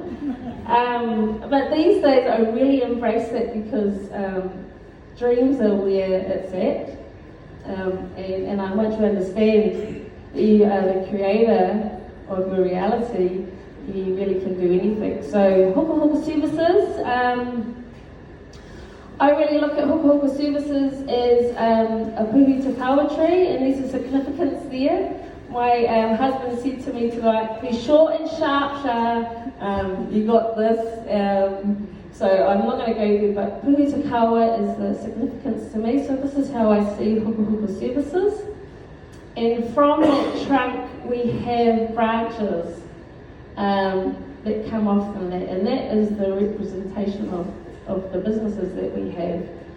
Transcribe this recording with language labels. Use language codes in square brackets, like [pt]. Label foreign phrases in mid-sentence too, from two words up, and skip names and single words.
[en] But these days I really embrace it because dreams are where it's at, and once you understand you are the creator of your reality, you really can do anything. So Hoku Hoku Services, I really look at Hoku Hoku Services as a puhi te kawa tree, and there's a significance there. My husband said to me tonight, be short and sharp, Chars, you got this. So I'm not going to go there, but puhi te kawa is the significance to me. So this is how I see Hoku Hoku Services. And from that trunk we have branches that come off from that, and that is the representation of the businesses that we have.